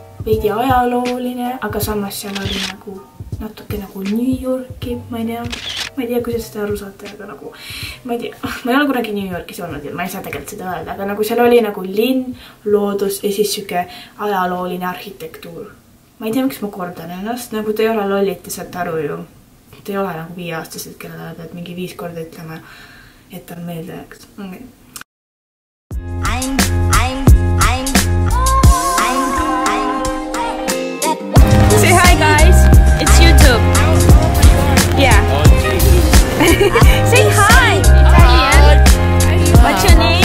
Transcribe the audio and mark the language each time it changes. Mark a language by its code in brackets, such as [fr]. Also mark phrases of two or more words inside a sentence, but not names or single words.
[et] veidi ajalooline, aga samas seal oli nagu natuke nagu New Yorki, ma ei tea, kuidas seda aru saate, aga nagu ma ei tea, ma ei ole kunagi New Yorkis olnud ja ma ei saa tegelikult seda öelda, aga nagu seal oli nagu linn, loodus ja siis siuke ajalooline arhitektuur. Ma ei tea, miks ma kordan ennast, nagu te ei ole lollid, te saate aru ju. Te ei ole nagu 5-aastased, kellele pead mingi 5 korda ütlema, et on meeldejaks. [en] Okay. Say hi guys, it's YouTube. Yeah. Say hi. Italian. What's your name?